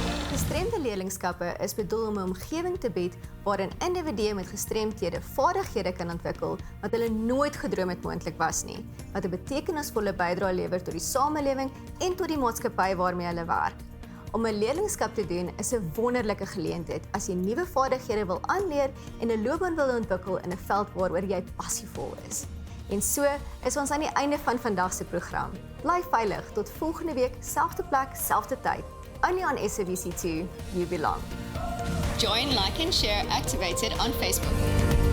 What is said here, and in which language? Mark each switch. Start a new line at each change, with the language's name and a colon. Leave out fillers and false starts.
Afrikaans: Gestremde leerlingskappe is bedoel om 'n omgewing te bied waarin individue met gestremthede vaardighede kan ontwikkel wat hulle nooit gedroom het moontlik was nie, wat 'n betekenisvolle bydrae lewer tot die samelewing en tot die maatskappy waarmee hulle werk. Om 'n leerlingskap te doen is 'n wonderlike geleentheid as jy nuwe vaardighede wil aanleer en 'n loopbaan wil ontwikkel in 'n veld waaroor jy passievol is. En so is ons aan die einde van vandag se program. Bly veilig tot volgende week, selfde plek, selfde tyd.
English: Only on SABC2, you belong. Join, like and share Activated on Facebook.